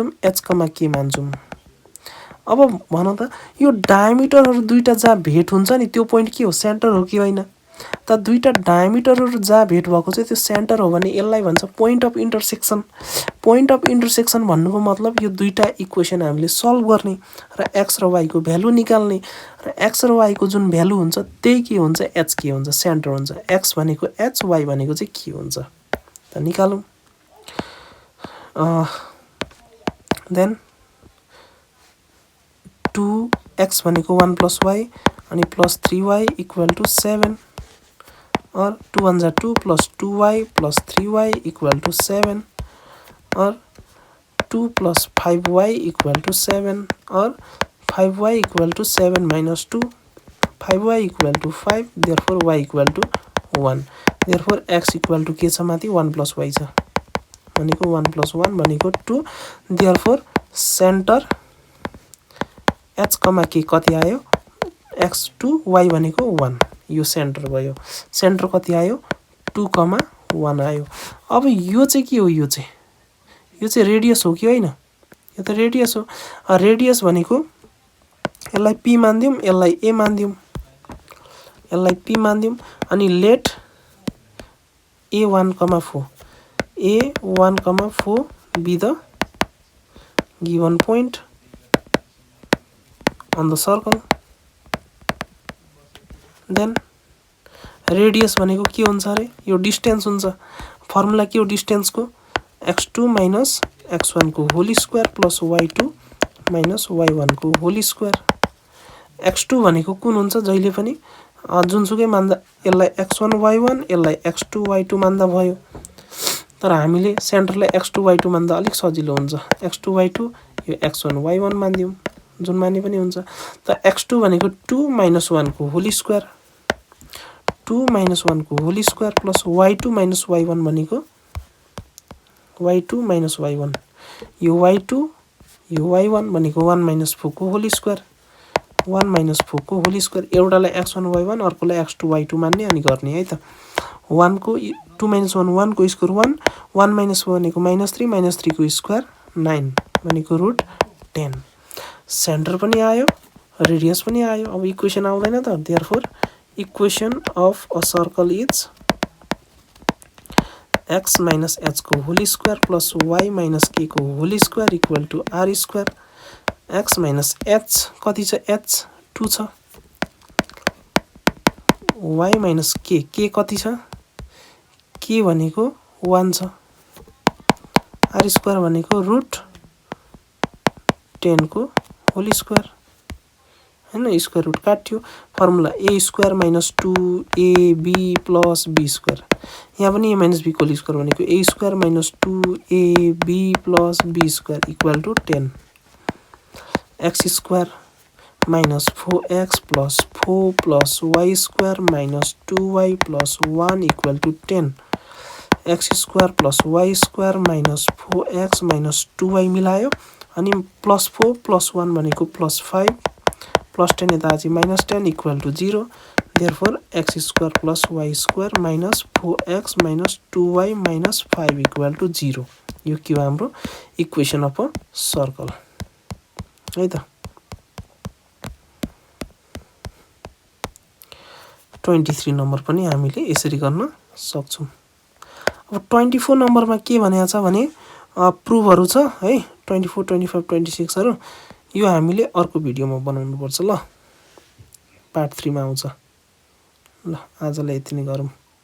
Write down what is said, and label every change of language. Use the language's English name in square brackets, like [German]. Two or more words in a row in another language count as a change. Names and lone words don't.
[Nepali] h, k मान्छौं अब भनौं त यो डायमिटरहरु दुईटा जहाँ भेट हुन्छ नि त्यो पोइन्ट के हो सेन्टर हो कि हैन त दुईटा डायमिटरहरु जहाँ भेट भएको चाहिँ त्यो सेन्टर हो भने यसलाई भन्छ [English] point of intersection [Nepali] भन्नुको मतलब यो दुईटा इक्वेसन हामीले सल्भ गर्ने र x र y को भ्यालु निकाल्ने र x र y को जुन भ्यालु हुन्छ त्यही के हुन्छ h के हुन्छ सेन्टर हुन्छ x भनेको h y भनेको चाहिँ के हुन्छ त निकालौं [English] देन 2x भनेको 1 plus y अनि plus 3y equal to 7 or 2 1 जा 2 plus 2y plus 3y equal to 7 or 2 plus 5y equal to 7 or 5y equal to 7 minus 2 5y equal to 5 therefore y equal to 1 therefore x equal to [Nepali] के छ माथि [English] 1 plus y [Nepali] छ भनेको [English] 1 plus 1 [Nepali] भनेको 2 therefore center h, k कति आयो x 2 y भनेको 1 यो सेन्टर भयो सेन्टर कति आयो 2, 1 आयो अब यो चाहिँ के हो यो चाहिँ रेडियस हो कि हैन यो त रेडियस हो रेडियस भनेको यसलाई p मान्दियौ यसलाई a मान्दियौ यसलाई p मान्दियौ अनि लेट a1, [English] 4 be the given point on the circle then radius [Nepali] भनेको के हुन्छ अरे यो डिस्टेन्स हुन्छ फर्मुला के हो डिस्टेन्स को [English] x2 minus x1 [Nepali] को [English] whole square plus y2 minus y1 [Nepali] को होल स्क्वायर x2 भनेको कुन हुन्छ जहिले पनि जुनसुकै मान्दा यसलाई x1 y1 यसलाई x2 y2 मान्दा भयो तर हामीले सेन्टरलाई x2 y2 मान्दा अलिक सजिलो हुन्छ x2 y2 यो x1 y1 मान्दियौ जुन माने पनि हुन्छ त x2 भनेको [English] 2 minus 1 [Nepali] को [English] whole square 2 minus 1 [Nepali] को [English] whole square plus y2 minus y1 [Nepali] भनेको [English] y2 minus y1 [Nepali] यो y2 यो y1 भनेको [English] 1 minus 4 [Nepali] को [English] whole square 1 minus 4 [Nepali] को [English] whole square [Nepali] एउटालाई x1 y1 अर्कोलाई x2 y2 मान्ने अनि गर्ने है त 1 को [English] 2 minus 1 [Nepali] 1 को स्क्वायर [English] 1 minus 1 [Nepali] भनेको -3 को स्क्वायर 9 भनेको √10 सेन्टर पनि आयो रेडियस पनि आयो अब इक्वेसन आउँदैन त [English] therefore equation of a circle is x minus h [Nepali] को [English] whole square plus y minus k [Nepali] को [English] whole square equal to r square x minus h [Nepali] कति छ h 2 छ [English] y minus k [Nepali] कति छ k भनेको 1 छ [English] r square [Nepali] भनेको √10 को [English] whole square [Nepali] हैन [English] square root [Nepali] काट्यो फर्मुला [English] a square minus 2ab plus b square [Nepali] यहाँ पनि [English] a minus b [Nepali] को [English] whole square [Nepali] भनेको [English] a square minus 2ab plus b square equal to 10 x square minus 4x plus 4 plus y square minus 2y plus 1 equal to 10 x square plus y square minus 4x minus 2y [Nepali] मिलायो अनि [English] plus 4 plus 1 भनेको plus 5 plus 10 यता चाहिँ minus 10 equal to 0 therefore x square plus y square minus 4x minus 2y minus 5 equal to 0 [Nepali] यो के हो हाम्रो [English] equation of a circle [Nepali] है त 23 नम्बर पनि हामीले यसरी गर्न सक्छौं अब 24 नम्बरमा के भनेको छ भने प्रुफहरु छ है 24 25 26 हरु यो हामीले अर्को भिडियोमा बनाउनु पर्छ ल पार्ट 3 मा आउँछ ल आजलाई यति नै गरौँ